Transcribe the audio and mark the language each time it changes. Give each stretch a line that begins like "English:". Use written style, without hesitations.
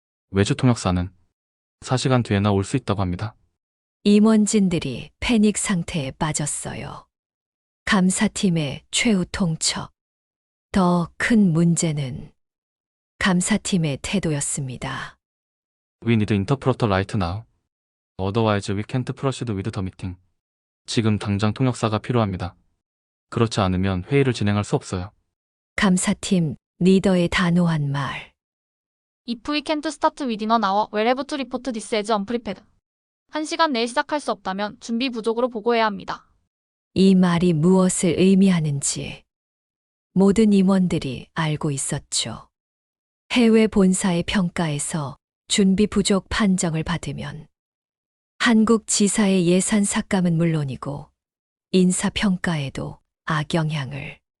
Korean: 외주 통역사는 4시간 뒤에나 올 수 있다고 합니다. 임원진들이 패닉 상태에 빠졌어요. 감사팀의 최후 통첩. 더 큰 문제는 감사팀의 태도였습니다.
English: We need interpreter right now. Otherwise we can't proceed with the meeting.
Korean: 지금 당장 통역사가 필요합니다. 그렇지 않으면 회의를 진행할 수 없어요. 감사팀 리더의 단호한 말.
English: If we can't start within an hour, we'll have to report this as unprepared.
Korean: 1시간 내에 시작할 수 없다면 준비 부족으로 보고해야 합니다. 이 말이 무엇을 의미하는지 모든 임원들이 알고 있었죠. 해외 본사의 평가에서 준비 부족 판정을 받으면 한국 지사의 예산 삭감은 물론이고 인사평가에도 악영향을.